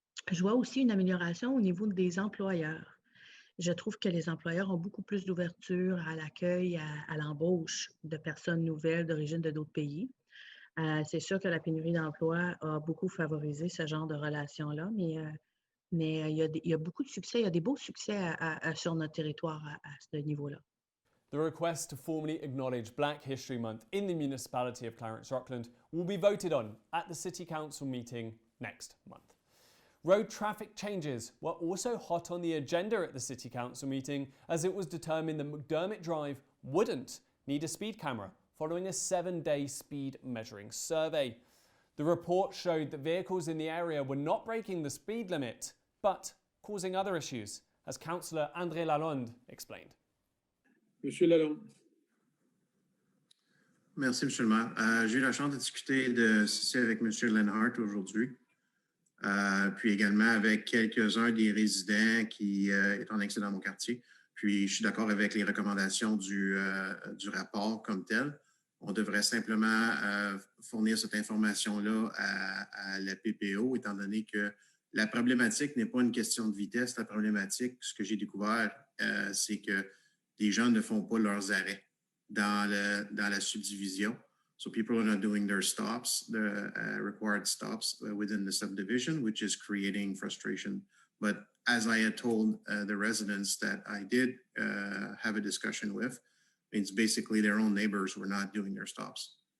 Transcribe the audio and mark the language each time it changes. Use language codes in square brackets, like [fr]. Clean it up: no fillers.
[fr] Je vois aussi une amélioration au niveau des employeurs. Je trouve que les employeurs ont beaucoup plus d'ouverture à l'accueil, à l'embauche de personnes nouvelles d'origine de d'autres pays. C'est sûr que la pénurie d'emploi a beaucoup favorisé ce genre de relations-là, mais il y a beaucoup de succès, il y a des beaux succès sur notre territoire à ce niveau-là. [en] The request to formally acknowledge Black History Month in the municipality of Clarence-Rockland will be voted on at the City Council meeting next month. Road traffic changes were also hot on the agenda at the City Council meeting, as it was determined that McDermott Drive wouldn't need a speed camera following a 7-day speed measuring survey. The report showed that vehicles in the area were not breaking the speed limit, but causing other issues, as Councillor André Lalonde explained. [fr] Monsieur Lalonde. Merci, M. le maire. J'ai eu la chance de discuter de ceci avec M. Lenhart aujourd'hui, puis également avec quelques-uns des résidents qui sont annexés dans mon quartier. Puis je suis d'accord avec les recommandations du rapport comme tel. On devrait simplement fournir cette information-là à la PPO, étant donné que la problématique n'est pas une question de vitesse. La problématique, ce que j'ai découvert, c'est que les gens ne font pas leurs arrêts dans la subdivision. [en] So people are not doing their stops, the required stops within the subdivision, which is creating frustration. But as I had told the residents that I did have a discussion with, it's basically their own neighbors who are not doing their stops.